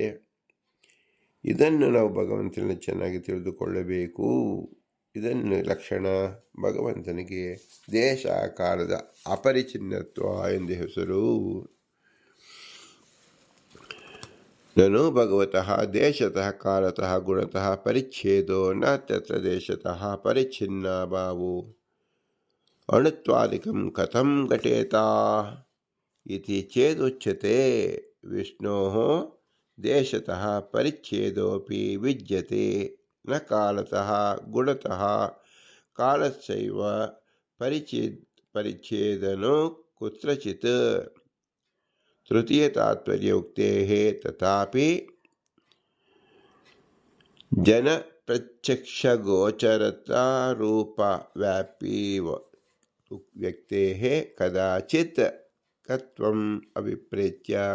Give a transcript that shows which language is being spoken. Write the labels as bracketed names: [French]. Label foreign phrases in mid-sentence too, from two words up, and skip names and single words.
[Kannada] ಇದನ್ನು ನಾವು ಭಗವಂತನ ಚೆನ್ನಾಗಿ ತಿಳಿದುಕೊಳ್ಳಬೇಕು. ಇದನ್ನು ಲಕ್ಷಣ ಭಗವಂತನಿಗೆ ದೇಶ ಕಾಲದ ಅಪರಿಚಿನ್ನತ್ವ ಎಂದು ಹೆಸರು. [Sanskrit] ನನು ಭಗವತಃ ದೇಶತಃ ಕಾಲತಃ ಗುಣತಃ ಪರಿಚ್ಛೇದೋ ನ ತತ್ರ ದೇಶತಃ ಪರಿಚ್ಛಿನ್ನ ಭಾವೋ ಅಣುತ್ವಾದಿಕಂ ಕಥಂ ಘಟೇತಾ ಇತಿ ಚೇದುಚ್ಯತೆ. ವಿಷ್ಣೋಃ ದೇಶತಃ ಪರಿಚ್ಛೇದೋಪಿ ವಿದ್ಯತೆ ನ ಕಾಲತಃ ಗುಣತಃ ಕಾಲಸ್ಯೈವ ಪರಿಚ್ಛೇದನೋ ಕುತ್ರಚಿತ್. ತೃತೀಯ ತಾತ್ಪರ್ಯೋಕ್ತೇಃ ತಥಾಪಿ ಜನ ಪ್ರತ್ಯಕ್ಷಗೋಚರತಾ ರೂಪ ವ್ಯಾಪಿ ವ್ಯಕ್ತೇಃ ಕದಾಚಿತ್ ಕತ್ವಂ ಅಭಿಪ್ರೇತ್ಯ